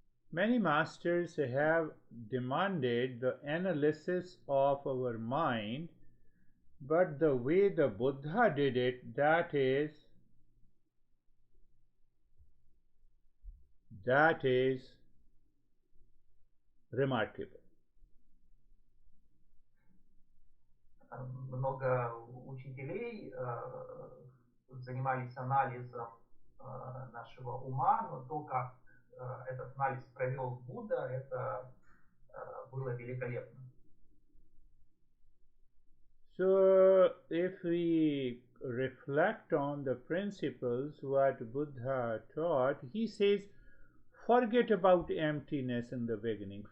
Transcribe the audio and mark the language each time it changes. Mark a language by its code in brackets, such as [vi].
[en] Many masters have demanded the analysis of our mind, but the way the Buddha did it, that is remarkable. [ru] Много учителей занимались анализом нашего ума, но то, как этот анализ провел Будда, это было великолепно. [en] So, if we reflect on the principles what Buddha taught, he says, forget about emptiness in the beginning.